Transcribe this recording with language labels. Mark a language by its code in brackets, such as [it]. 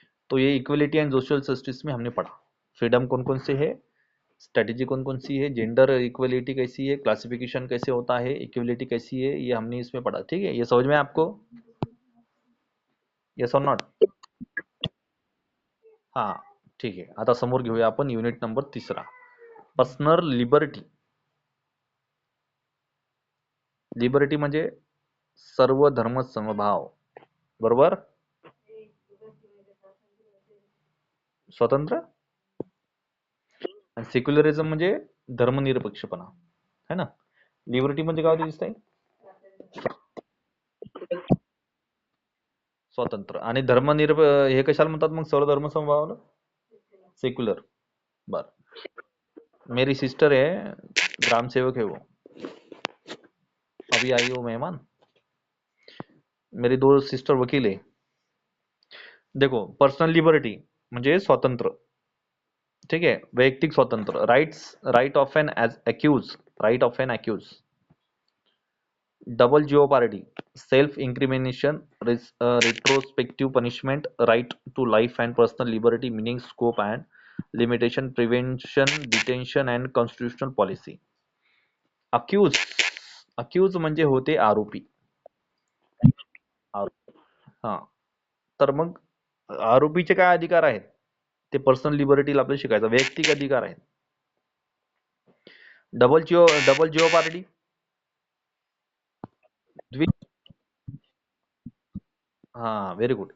[hi] तो ये equality and social justice में हमने पढ़ा, फ्रीडम कौन कौन से है, स्ट्रेटेजी कौन कौन सी है, जेंडर इक्वलिटी कैसी है, क्लासिफिकेशन कैसे होता है, इक्वलिटी कैसी है, ये हमने इसमें पढ़ा, ठीक है। ये समझ में आपको, यस और नॉट? [mr] हाँ, ठीक आहे। आता समोर घेऊया आपण unit number 3, personal liberty. Liberty म्हणजे सर्व धर्म समभाव, बरोबर, स्वतंत्र। आणि सेक्युलरिझम म्हणजे धर्मनिरपेक्षपणा, है ना। लिबर्टी म्हणजे काय होते दिसतंय, स्वतंत्र। आणि हे कशाला म्हणतात मग सर्व धर्म समभावाला, सेक्युलर। [hi] बर, मेरी सिस्टर है, ग्राम सेवक है वो, अभी आई हो मेहमान, मेरी दो सिस्टर वकील है। देखो, [en] personal liberty [mr] म्हणजे स्वातंत्र्य, [hi] ठीक है, [mr] वैयक्तिक स्वातंत्र्य, [en] Right of an accused, right of an accused, double jeopardy, self incrimination, retrospective punishment, right to life and personal liberty, meaning scope and limitation, prevention, detention and constitutional policy. [mr] Accused, accused म्हणजे होते आरोपी, हा, तर मग आरोपीचे काय अधिकार आहेत ते पर्सनल लिबर्टीला आपल्याला शिकायचं, वैयक्तिक अधिकार आहेत. डबल जिओ पार्टी, हा, व्हेरी गुड.